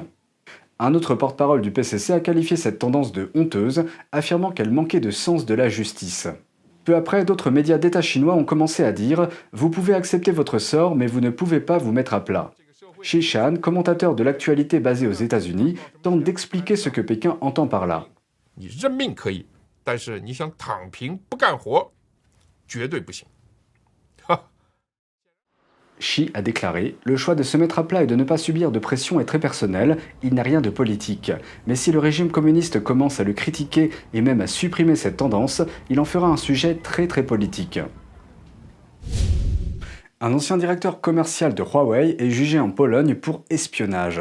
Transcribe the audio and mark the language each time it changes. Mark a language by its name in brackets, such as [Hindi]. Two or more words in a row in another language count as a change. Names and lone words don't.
[French] Un autre porte-parole du PCC a qualifié cette tendance de honteuse, affirmant qu'elle manquait de sens de la justice. Peu après, d'autres médias d'État chinois ont commencé à dire « Vous pouvez accepter votre sort, mais vous ne pouvez pas vous mettre à plat ». Xi Shan, commentateur de l'actualité basé aux États-Unis, tente d'expliquer ce que Pékin entend par là. [Chinese] 你认命可以，但是你想躺平不干活，绝对不行。 [French] Xi a déclaré « Le choix de se mettre à plat et de ne pas subir de pression est très personnel, il n'a rien de politique. Mais si le régime communiste commence à le critiquer et même à supprimer cette tendance, il en fera un sujet très politique. » Un ancien directeur commercial de Huawei est jugé en Pologne pour espionnage.